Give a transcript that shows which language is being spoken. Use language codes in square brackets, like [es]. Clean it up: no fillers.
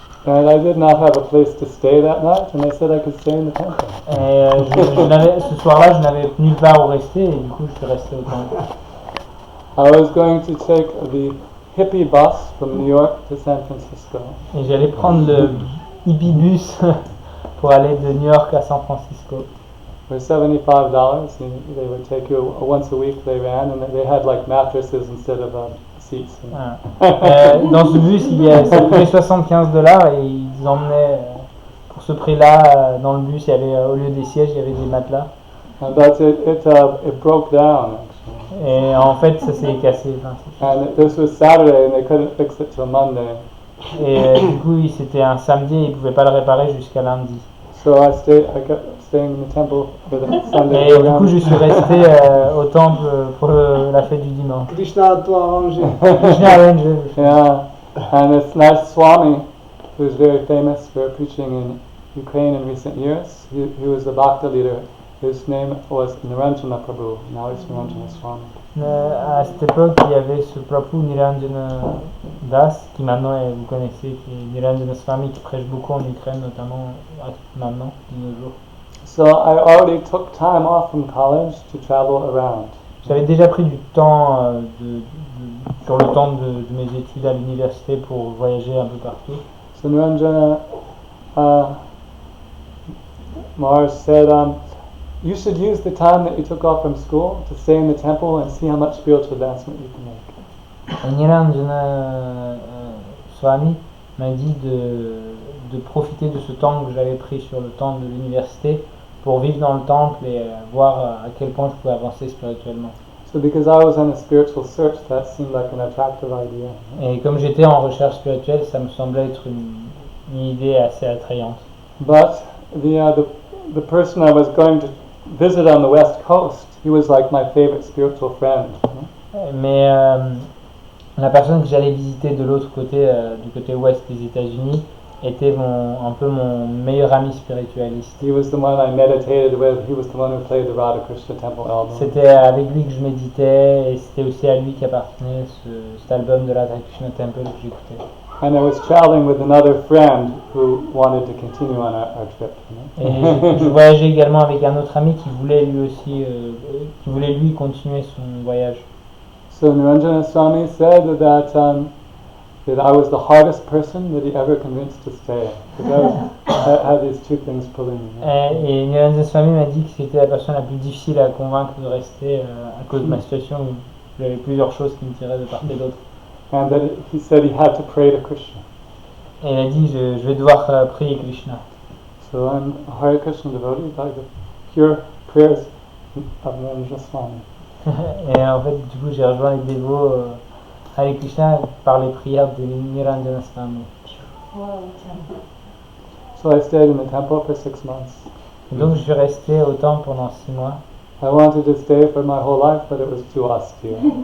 [en] And I did not have a place to stay that night, and I said I could stay in the temple. [fr] Et ce soir-là, je n'avais nulle part où rester, et du coup, je suis resté au temple. [en] I was going to take the hippie bus from New York to San Francisco. [fr] Et j'allais prendre le hippie bus pour aller de New York à San Francisco. [en] For $75, and they would take you once a week. They ran, and they had like mattresses instead of seats. [fr] Dans ce bus, ça coûtait $75 et ils emmenaient, pour ce prix-là, dans le bus, il y avait, au lieu des sièges, il y avait des matelas. [en] But it broke down. Actually. [fr] Et en fait, ça s'est cassé. [en] And this was Saturday, and they couldn't fix it till Monday. [fr] Et du coup, c'était un samedi et ils ne pouvaient pas le réparer jusqu'à lundi. [en] So I kept staying in the temple for the Sunday [fr] Et du [en] program. [fr] coup, je suis resté au temple pour la fête du dimanche. Krishna a tout arrangé. [en] Krishna arranged. Yeah, and this nice Swami, who was very famous for preaching in Ukraine in recent years, he was the Bhakta leader. His name was Niranjana Prabhu. Now he's Niranjana Swami. [fr] À cette époque, il y avait ce Prabhu Niranjana Das, qui maintenant, vous connaissez, qui est Niranjana Swami, qui prêche beaucoup en Ukraine, notamment maintenant, de nos jours. [en] So I already took time off from college to travel around. [fr] J'avais déjà pris du temps sur le temps de mes études à l'université pour voyager un peu partout. [en] So Niranjana Maharaj said, you should use the time that you took off from school to stay in the temple and see how much spiritual advancement you can make. [fr] Et Niranjana Swami m'a dit de profiter de ce temps que j'avais pris sur le temps de l'université pour vivre dans le temple et voir à quel point je pouvais avancer spirituellement. [en] So because I was on a spiritual search, that seemed like an attractive idea. [fr] Et comme j'étais en recherche spirituelle, ça me semblait être une idée assez attrayante. [en] But the person I was going to visit on the West Coast, he was like my favorite spiritual friend. [fr] Mais la personne que j'allais visiter de l'autre côté, du côté ouest des États-Unis, était un peu mon meilleur ami spiritualiste. [en] He was the one I meditated with. He was the one who played the Radha Krishna Temple album. [fr] C'était avec lui que je méditais et c'était aussi à lui qu'appartenait cet album de Radha Krishna Temple que j'écoutais. [en] And I was traveling with another friend who wanted to continue on our trip. [fr] Et je voyageais également avec un autre ami qui voulait lui aussi, qui voulait lui continuer son voyage. [en] So Niranjana Swami said that I was the hardest person that he ever convinced to stay. Because I had these two things pulling me. [fr] Et Niranjana Swami m'a dit que c'était la personne la plus difficile à convaincre de rester à cause de ma situation où il y avait plusieurs choses qui me tiraient de part et d'autre. [en] And that he said he had to pray to Krishna. [fr] Et il a dit je vais devoir prier Krishna. [en] So I'm a Hare Krishna devotee by the pure prayers of Niranjana Swami. [fr] Et en fait, du coup, j'ai rejoint les dévots Hare Krishna par les prières de Niranjana Swami. [en] So I stayed in the temple for 6 months. [fr] Et donc, je suis resté au temple pendant 6 mois. [en] I wanted to stay for my whole life, but it was too austere.